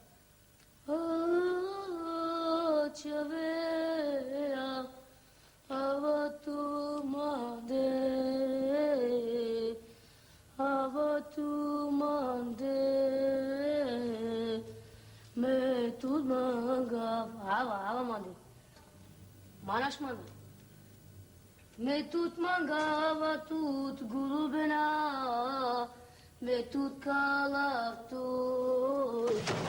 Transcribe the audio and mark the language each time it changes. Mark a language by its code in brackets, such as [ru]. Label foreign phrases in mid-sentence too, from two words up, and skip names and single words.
[rom] Чавеа, ава ту манде. Ава ту манде. Ме тут манга. Ава, манде. Манаш манде. [pa] ਮੈਂ ਤੂਤ ਮੰਗਾਵਾ ਤੂਤ ਗੁਰੂ ਬਿਨਾ ਮੈਂ ਤੂਤ ਕਾਲਾ ਤੂਤ